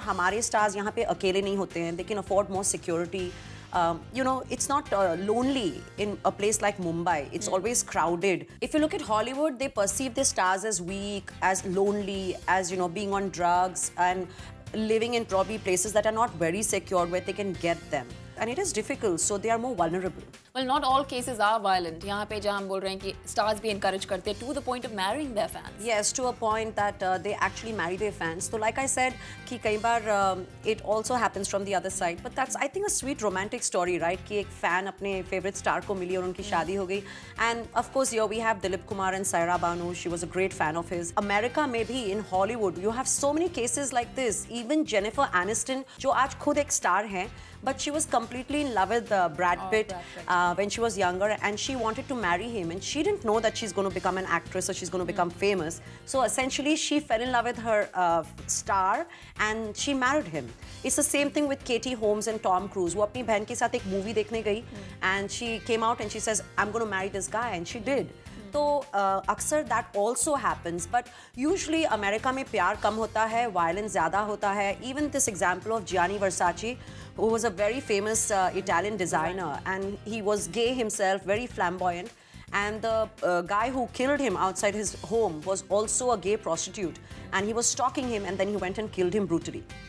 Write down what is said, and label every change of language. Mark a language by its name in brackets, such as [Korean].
[Hindi] और हमारे stars यहाँ पे अकेले नहीं होते हैं. [English] They can afford more security. You know, it's not lonely in a place like Mumbai. It's always crowded. If you look at Hollywood, they perceive their stars as weak, as lonely, as, you know, being on drugs and living in probably places that are not very secure where they can get them. And it is difficult, so they are more vulnerable. Well, not all cases are violent. [Hindi] यहाँ पे जहाँ हम बोल रहे हैं कि stars भी encourage करते हैं [English] to the point of marrying their fans. Yes, to a point that they actually marry their fans. So like I said, [Hindi] कि कई बार [English] it also happens from the other side. But that's, I think, a sweet romantic story, right? [Hindi] कि एक fan अपने favorite star को मिली और उनकी शादी हो गई. [English] And of course, here we have Dilip Kumar and Saira Banu. She was a great fan of his. America में भी in Hollywood, you have so many cases like this. Even Jennifer Aniston, [Hindi] जो आज खुद एक star है, [English] but she was completely in love with Brad Pitt when she was younger, and she wanted to marry him, and she didn't know that she's going to become an actress or she's going to become famous. So essentially she fell in love with her star and she married him. It's the same thing with Katie Holmes and Tom Cruise. [Hindi] वो अपनी बहन के साथ एक movie देखने गई [English] and she came out and she says, I'm going to marry this guy, and she did. [Hindi] तो अक्सर [English] that also happens, but usually [Hindi] America में प्यार कम होता है, violence ज़्यादा होता है. [English] Even this example of Gianni Versace, who was a very famous Italian designer, and he was gay himself, very flamboyant. And the guy who killed him outside his home was also a gay prostitute, and he was stalking him, and then he went and killed him brutally.